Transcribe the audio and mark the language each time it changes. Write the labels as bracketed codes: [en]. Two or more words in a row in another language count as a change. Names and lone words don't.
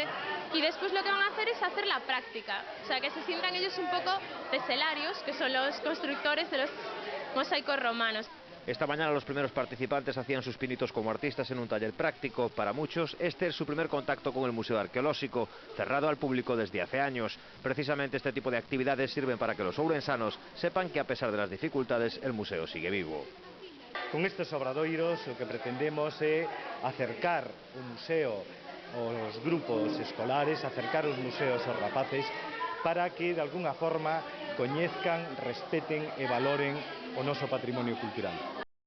[es] Y después lo que van a hacer es hacer la práctica, o sea, que se sientan ellos un poco teselarios, que son los constructores de los mosaicos romanos. Esta mañana los primeros participantes hacían sus pinitos como artistas en un taller práctico. Para muchos, este es su primer contacto con el Museo Arqueolóxico, cerrado al público desde hace años. Precisamente este tipo de actividades sirven para que los ourensanos sepan que a pesar de las dificultades, el museo sigue vivo. [gl] Con estes obradoiros o que pretendemos é acercar o museo aos grupos escolares, acercar os museos aos rapaces, para que de alguna forma coñezcan, respeten e valoren o noso patrimonio cultural.